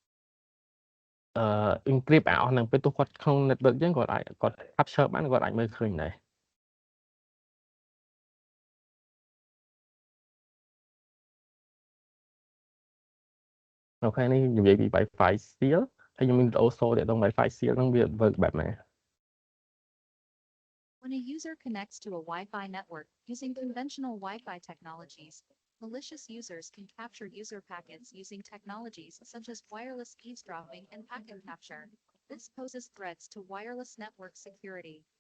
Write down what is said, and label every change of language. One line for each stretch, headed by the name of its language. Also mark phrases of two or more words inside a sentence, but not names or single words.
Khmer: encrypt អស់ហ្នឹងពេលទោះគាត់ក្នុង network អញ្ចឹងគាត់ capture បានគាត់អាចមើលឃើញដែរអូខេនេះនិយាយពី Wi-Fi Shield ហើយខ្ញុំមាន video សូទាក់ទង Wi-Fi Shield ហ្នឹងវា work បែបណា
English: When a user connects to a Wi-Fi network using conventional Wi-Fi technologies, malicious users can capture user packets using technologies such as wireless eavesdropping and packet capture. This poses threats to wireless network security.